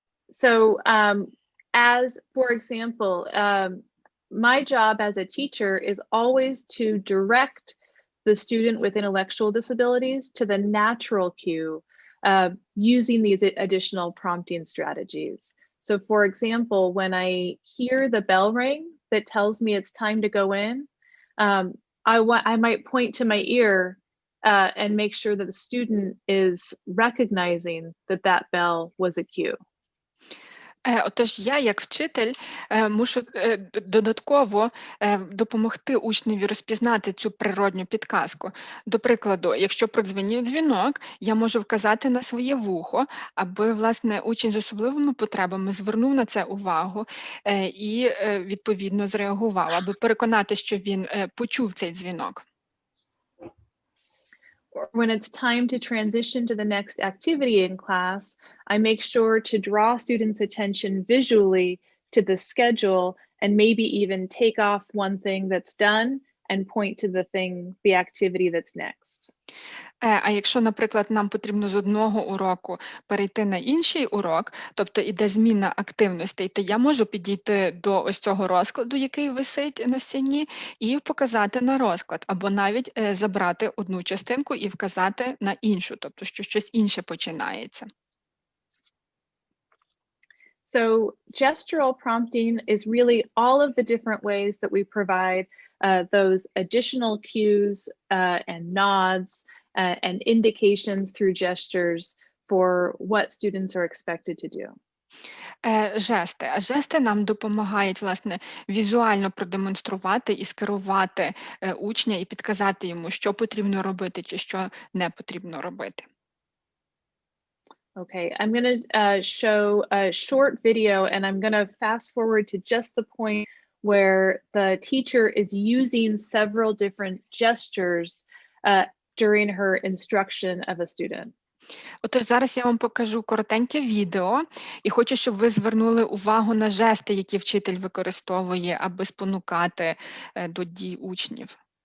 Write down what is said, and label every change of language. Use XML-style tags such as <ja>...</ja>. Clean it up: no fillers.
<en>So as, for example, my job as a teacher is always to direct the student with intellectual disabilities to the natural cue using these additional prompting strategies. So for example, when I hear the bell ring that tells me it's time to go in, I might point to my ear and make sure that the student is recognizing that that bell was a cue.</en> <uk>Отож, я, як вчитель, мушу додатково допомогти учневі розпізнати цю природню підказку. До прикладу, якщо продзвенів дзвінок, я можу вказати на своє вухо, аби, власне, учень з особливими потребами звернув на це увагу і, відповідно, зреагував, аби переконати, що він почув цей дзвінок.</uk> <en>When it's time to transition to the next activity in class, I make sure to draw students' attention visually to the schedule and maybe even take off one thing that's done and point to the activity that's next.</en> <uk>А якщо, наприклад, нам потрібно з одного уроку перейти на інший урок, тобто іде зміна активностей, то я можу підійти до ось цього розкладу, який висить на стіні, і показати на розклад, або навіть забрати одну частинку і вказати на іншу, тобто що щось інше починається.</uk> <en>So gestural prompting is really all of the different ways that we provide those additional cues and nods and indications through gestures for what students are expected to do.</en> <uk>Жести. А жести нам допомагають, власне, візуально продемонструвати і скерувати учня і підказати йому, що потрібно робити чи що не потрібно робити.</uk> <en>Okay, I'm going to show a short video and I'm going to fast forward to just the point where the teacher is using several different gestures during her instruction of a student.</en> <uk>Отож, зараз я вам покажу коротеньке відео і хочу, щоб ви звернули увагу на жести, які вчитель використовує, аби спонукати до дій учнів.</uk>